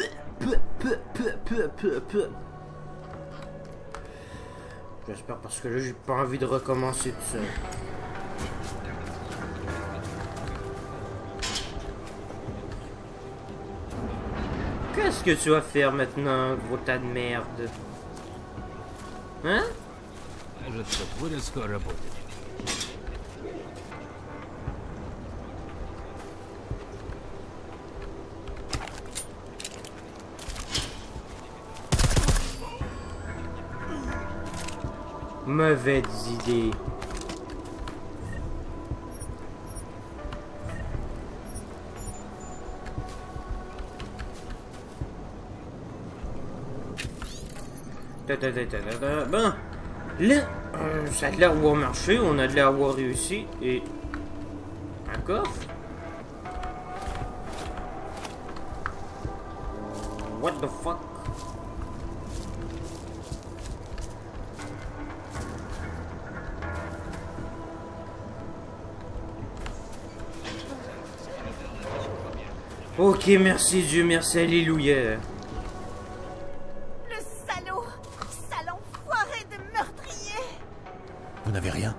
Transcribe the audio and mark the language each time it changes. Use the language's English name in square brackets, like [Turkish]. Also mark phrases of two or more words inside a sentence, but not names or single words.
[French] J'espère, parce que là, j'ai pas envie de recommencer tout ça. Qu'est-ce que tu vas faire maintenant, gros tas de merde? Hein? [Russian] Кажется, будет скоро работать. [French] Mauvaise idée. Bon, là, ça a l'air d'avoir marché, on a de l'air d'avoir réussi, et un coffre. [English] What the fuck? [French] Ok, merci Dieu, merci, alléluia. Vous n'avez rien?